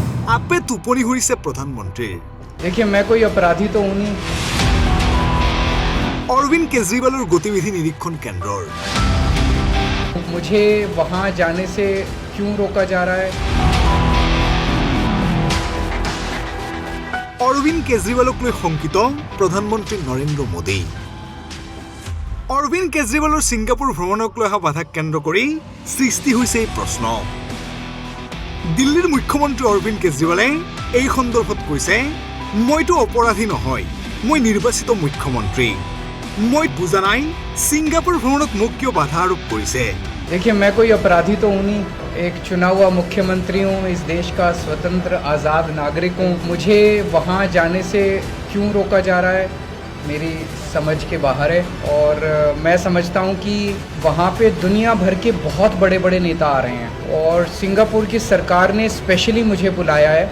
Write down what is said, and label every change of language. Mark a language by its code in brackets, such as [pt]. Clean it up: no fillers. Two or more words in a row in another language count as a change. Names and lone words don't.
[as] আপে টোপনি ধৰিছে প্ৰধানমন্ত্ৰীৰ। [hi] देखिए मैं कोई अपराधी तो हूँ नहीं। [as] অৰবিন্দ কেজৰিৱালৰ গতিবিধি নিৰীক্ষণ কেন্দ্ৰৰ [hi] मुझे वहाँ जाने से क्यों रोका जा रहा है? [as] অৰবিন্দ কেজৰিৱালক লৈ শংকিত প্ৰধানমন্ত্ৰী নৰেন্দ্ৰ মোদী। অৰবিন্দ কেজৰিৱালৰ ছিংগাপুৰ ভ্ৰমণক লৈ অহা বাধাক কেন্দ্ৰ কৰি সৃষ্টি হৈছে এই প্ৰশ্ন। দিল্লীৰ মুখ্যমন্ত্ৰী অৰবিন্দ কেজৰিৱালে এই সন্দৰ্ভত কৈছে, মইতো অপৰাধী নহয়, মই নিৰ্বাচিত মুখ্যমন্ত্ৰী। মই বুজা নাই ছিংগাপুৰ ভ্ৰমণত মোক কিয় বাধা আৰোপ কৰিছে। [hi] देखिए मैं कोई अपराधी तो हूँ नहीं। एक चुना हुआ मुख्यमंत्री हूँ, इस देश का स्वतंत्र आज़ाद नागरिक हूँ। मुझे वहाँ जाने से क्यों रोका जा रहा है मेरी समझ के बाहर है। और मैं समझता हूँ कि वहाँ पे दुनिया भर के बहुत बड़े बड़े नेता आ रहे हैं और सिंगापुर की सरकार ने स्पेशली मुझे बुलाया है।